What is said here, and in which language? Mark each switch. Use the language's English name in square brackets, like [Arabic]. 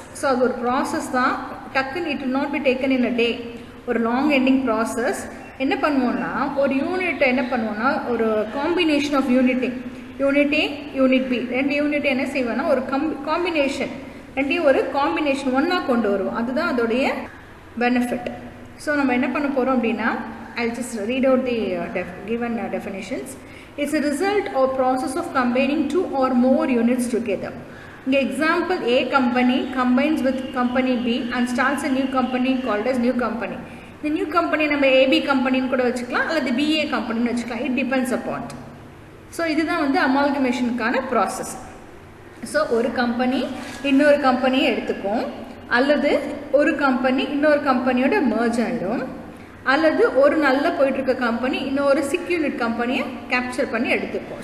[Tamil] So அது ஒரு process தான், டக்குன்னு [English] it will not be taken in a day, [Tamil] ஒரு லாங் எண்டிங் ப்ராசஸ். என்ன பண்ணுவோம்னா ஒரு யூனிட்டை என்ன பண்ணுவோம்னா ஒரு combination of unit A unit B ரெண்டு யூனிட் என்ன செய்வோம்னா ஒரு காம்பினேஷன் ரெண்டையும் ஒரு காம்பினேஷன் ஒன்றா கொண்டு வருவோம். அதுதான் அதோடைய பெனிஃபிட். ஸோ நம்ம என்ன பண்ண போகிறோம் அப்படின்னா [English] I'll just read out the given definitions. It's a result or process of combining two or more units together. இங்கே example A company combines with company B and starts a new company called as new company. [Tamil] இந்த new company நம்ம AB கம்பெனின்னு கூட வச்சுக்கலாம் அல்லது BA கம்பெனின்னு வச்சுக்கலாம். [English] It depends upon. [Tamil] So இதுதான் வந்து அமால்கமேஷனுக்கான process. So ஒரு கம்பெனி இன்னொரு கம்பெனியை எடுத்துக்கும், அல்லது ஒரு கம்பெனி இன்னொரு கம்பெனியோட மர்ஜ் ஆகிடும், அல்லது ஒரு நல்ல போயிட்டுருக்க கம்பெனி இன்னொரு சிக் யூனிட் கம்பெனியை கேப்சர் பண்ணி எடுத்துக்கும்.